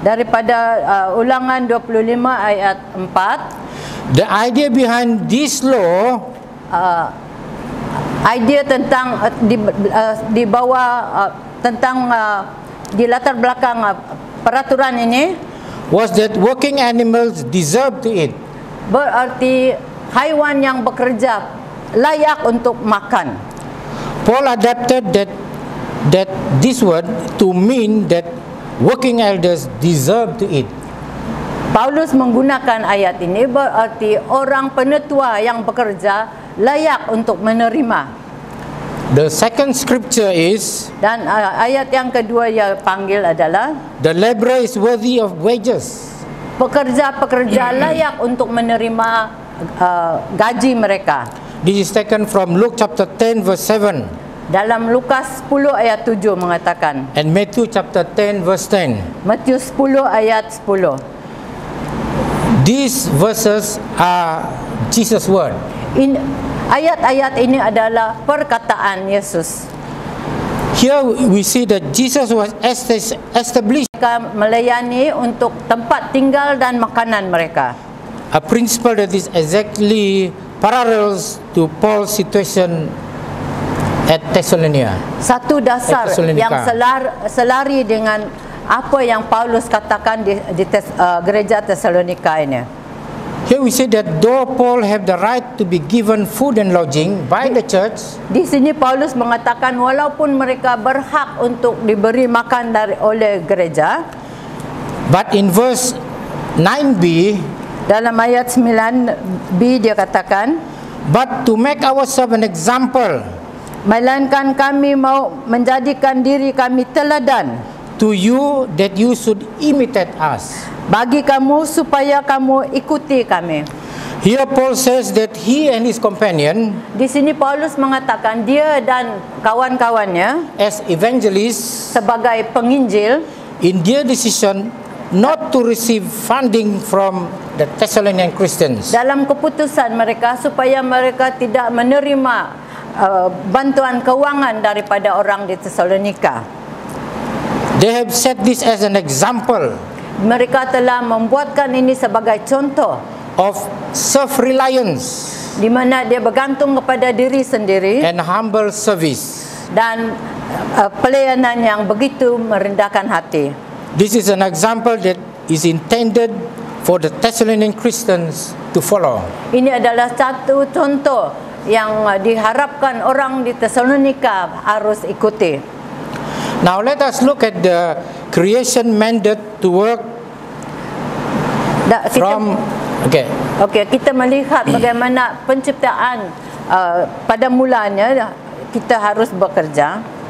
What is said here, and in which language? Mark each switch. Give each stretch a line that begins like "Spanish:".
Malay: Daripada Ulangan 25 ayat 4,
English: The idea behind this law
Malay: idea tentang di bawah tentang di latar belakang peraturan ini
English: was that working animals deserve to eat.
Malay: berarti haiwan yang bekerja layak untuk makan.
English: Paul adapted that this word to mean that working elders deserve to eat.
Malay: Paulus menggunakan ayat ini berarti orang penetua yang bekerja layak untuk menerima.
English: The second scripture is,
Malay: Dan ayat yang kedua dia panggil adalah
English: the laborer is worthy of wages.
Malay: pekerja-pekerja layak untuk menerima gaji mereka.
English: This is taken from Luke chapter 10 verse 7
Malay: Dalam Lukas 10 ayat 7 mengatakan,
English: and Matthew chapter 10 verse 10.
Malay: Matius 10 ayat 10.
English: These verses are Jesus' word.
Malay: Ayat-ayat ini adalah perkataan Yesus.
English: Here we see that Jesus was established
Malay: Mereka melayani untuk tempat tinggal dan makanan mereka.
English: a principle that is exactly parallels to Paul's situation at Thessalonica.
Malay: Satu dasar
English: Thessalonica.
Malay: yang selari dengan apa yang Paulus katakan di gereja Tesalonika ini.
English: Here we see that though Paul have the right to be given food and lodging by the church,
Malay: Di sini Paulus mengatakan walaupun mereka berhak untuk diberi makan oleh gereja,
English: but in verse 9b,
Malay: dalam ayat 9b dia katakan,
English: but to make ourselves an example
Malay: melainkan kami mau menjadikan diri kami teladan
English: to you that you should imitate us.
Malay: bagi kamu supaya kamu ikuti kami.
English: Here Paul says that he and his companion
Malay: Di sini Paulus mengatakan dia dan kawan-kawannya
English: as evangelists
Malay: sebagai penginjil
English: in their decision not to receive funding from the Thessalonian Christians.
Malay: dalam keputusan mereka supaya mereka tidak menerima bantuan keuangan daripada orang di Tesalonika.
English: They have set this as an example
Malay: Mereka telah membuatkan ini sebagai contoh
English: of self-reliance
Malay: di mana dia bergantung kepada diri sendiri
English: and humble service.
Malay: dan pelayanan yang begitu merendahkan hati.
English: This is an example that is intended for the Thessalonian Christians to follow.
Malay: Ini adalah satu contoh yang diharapkan orang di Tesalonika harus ikuti.
English: Now let us look at the creation mandate to work from
Malay: kita melihat bagaimana penciptaan pada mulanya kita harus bekerja.